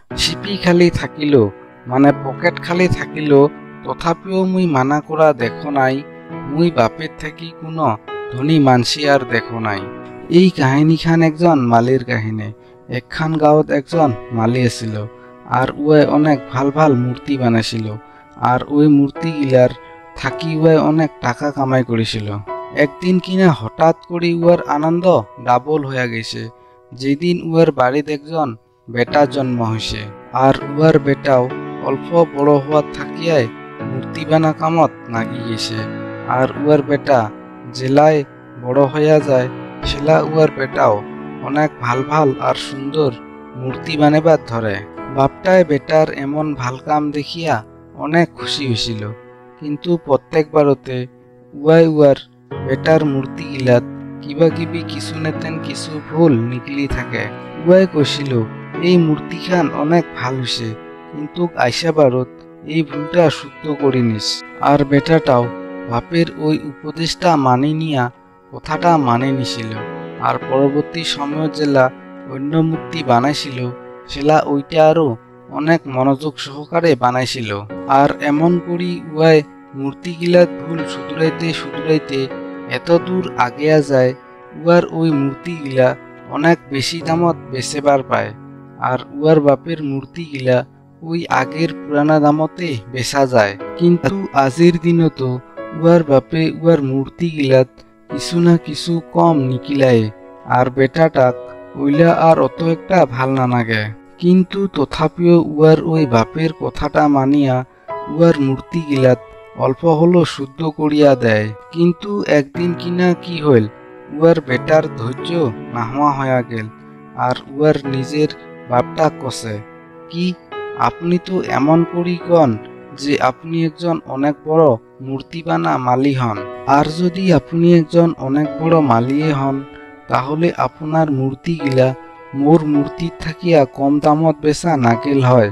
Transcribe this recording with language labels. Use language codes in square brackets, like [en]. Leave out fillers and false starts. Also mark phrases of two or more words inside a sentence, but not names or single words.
[rkt] চিপি খালি থাকিল মানে পকেট খালি থাকিল তথাপিও মুই মানা করা দেখো নাই মুই বাপের থাকি কোনো ধনী মানসি আর দেখো নাই। এই কাহিনীখান একজন মালির কাহিনী। একখান গাঁৱত একজন মালি আছিল আর উয়ে অনেক ভাল ভাল মূর্তি বানাইছিল আর ওই মূর্তিগিলার থাকি উয়ে অনেক টাকা কামাই করেছিল। একদিন কিনা হঠাৎ করে উয়ার আনন্দ ডাবল হয়ে গেছে যেদিন উয়ার বাড়িতে একজন বেটা জন্ম হয়েছে আর উয়ার বেটাও অল্প বড় হওয়ার থাকিয়ায় মূর্তি বানা কামত লাগি গেছে। আর উয়ার বেটা জেলায় বড় হইয়া যায় সেলা উয়ার বেটাও অনেক ভাল ভাল আর সুন্দর মূর্তি বানাবার ধরে। বাপটায় বেটার এমন ভাল কাম দেখিয়া অনেক খুশি হয়েছিল, কিন্তু প্রত্যেকবারতে উয়ার বেটার মূর্তি গিলাত কিবা কিবি কিছু নেতেন কিছু ভুল নিকলি থাকে। উয়াই কইছিল এই মূর্তিখান অনেক ভাল হইছে, কিন্তু আইসাবারত এই ভুলটা শুদ্ধ করি নিস। আর বেটাটাও বাপের ওই উপদেশটা মানি নিয়া কথাটা মানে নিছিল আর পরবর্তী সময় জেলা অন্য মূর্তি বানাইছিল সেলা ওইটা আরো অনেক মনোযোগ সহকারে বানাইছিল। আর এমন করি উয়াই মূর্তিগিলাত ভুল শুধরাইতে এত দূর আগেয়া যায় উয়ার ওই মূর্তিগিলা অনেক বেশি দামত বেচেবার পায়। আর উয়ার বাপের মূর্তিগিলা ওই আগের পুরানা দামতে বেচা যায়। কিন্তু আজির দিনতো উয়ার বাপে উয়ার মূর্তিগিলাত কিছু না কিছু কম নিকিলায় আর বেটাটাক ওইলা আর অত একটা ভাল না লাগে। কিন্তু তথাপিও উয়ার ওই বাপের কথাটা মানিয়া উয়ার মূর্তিগিলাত অল্প হলো শুদ্ধ করিয়া দেয়। কিন্তু একদিন কিনা কি হইল, উয়ার বেটার ধৈর্য নাহোয়া হইয়া গেল আর উয়ার নিজের বাপটা কছে, কি আপনি তো এমন করি কন যে আপনি একজন অনেক বড় মূর্তিবানা মালি হন, আর যদি আপনি একজন অনেক বড় মালিয়ে হন তাহলে আপনার মূর্তিগিলা মোর মূর্তির থাকিয়া কম দামত বেচা নাগেল হয়।